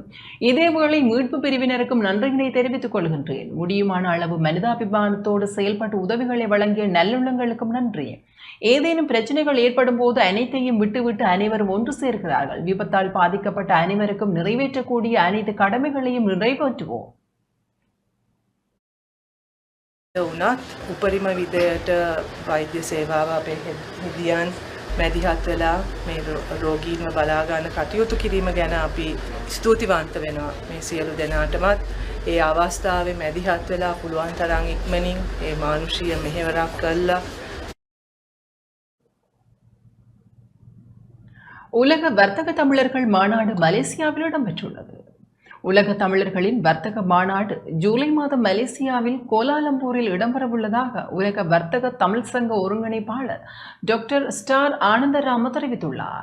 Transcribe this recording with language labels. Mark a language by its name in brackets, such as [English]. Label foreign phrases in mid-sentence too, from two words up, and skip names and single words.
[Tamil] இதேவேளை மீட்பு பிரிவினருக்கும் நன்றியினை தெரிவித்துக் கொள்கின்றேன். முடியுமான அளவு மனிதாபிமானத்தோடு செயல்பட்டு உதவிகளை வழங்கிய நல்லுள்ளங்களுக்கும் நன்றி. ஏதேனும் பிரச்சனைகள் ஏற்படும் போது அனைத்தையும் விட்டுவிட்டு அனைவரும் ஒன்று சேர்க்கிறார்கள். விபத்தால் பாதிக்கப்பட்ட அனைவருக்கும் நிறைவேற்றக்கூடிய அனைத்து கடமைகளையும் நிறைவேற்றுவோம். [Sinhala] උපරිම විදියට වෛද්‍ය සේවාව අපේ හෙදියන් මැදිහත් වෙලා මේ රෝගීන්ව බලා ගන්න කටයුතු කිරීම ගැන අපි ස්තුතිවන්ත වෙනවා. මේ සියලු දෙනාටමත් ඒ අවස්ථාවේ මැදිහත් වෙලා පුළුවන් තරම් ඉක්මනින් ඒ මානුෂීය මෙහෙවරක් කළා. [Tamil] உலக வர்த்தக தமிழர்கள் மாநாடு மலேசியாவில் இடம்பெற்றுள்ளது. உலக தமிழர்களின் வர்த்தக மாநாடு ஜூலை மாதம் மலேசியாவில் கோலாலம்பூரில் இடம்பெறவுள்ளதாக உலக வர்த்தக தமிழ் சங்க ஒருங்கிணைப்பாளர் டாக்டர் ஸ்டார் ஆனந்தராம தெரிவித்துள்ளார்.